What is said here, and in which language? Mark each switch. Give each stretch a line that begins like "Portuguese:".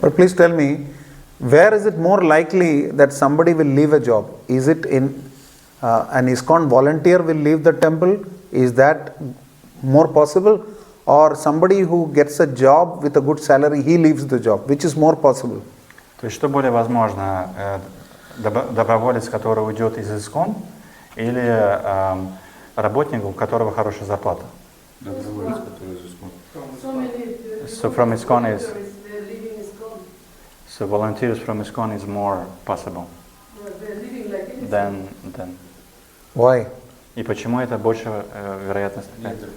English: But please tell me, where is it more likely that somebody will leave a job? Is it in an ISKCON volunteer will leave the temple? Is that more possible? Or somebody who gets a job with a good salary, he leaves the job? Which is more possible?
Russian: То есть что более возможно, доброволец, который уйдет из ИСКОН, или работник, у которого хорошая зарплата? доброволец, который здесь смотрит?
English: So from ISKCON is, they're living ISKCON. so volunteers from ISKCON is more possible They're living like in than. Why?
Russian: И почему это больше вероятность такая?